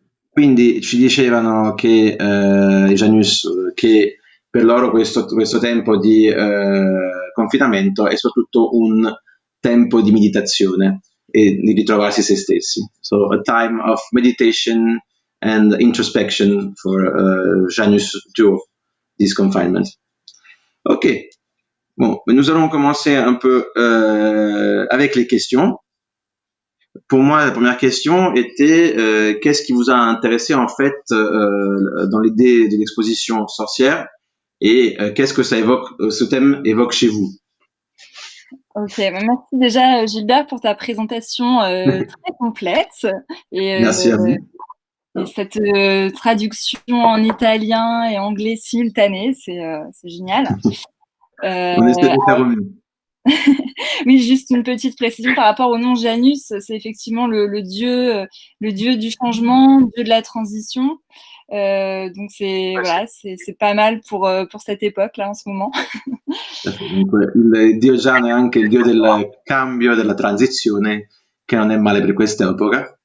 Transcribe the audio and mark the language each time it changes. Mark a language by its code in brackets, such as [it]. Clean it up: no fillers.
[it] Quindi ci dicevano che Janus che per loro questo tempo di confinamento è soprattutto un tempo di meditazione e di ritrovarsi se stessi. [en] So a time of meditation and introspection for Janus during this confinement. Ok. [fr] Bon, nous allons commencer un peu avec les questions. Pour moi, la première question était qu'est-ce qui vous a intéressé en fait dans l'idée de l'exposition sorcière et qu'est-ce que ça évoque, ce thème évoque chez vous? Ok, merci déjà Gilbert pour ta présentation très complète et, Merci à vous. Et cette traduction en italien et anglais simultanée, c'est génial. On essaie de faire au mieux. Oui, juste une petite précision par rapport au nom Janus, c'est effectivement le dieu du changement, dieu de la transition. Donc voilà, c'est pas mal pour cette époque là en ce moment. [it] Donc, il dio Giano è anche il dio del cambio, della transizione, che non è male per quest'epoca.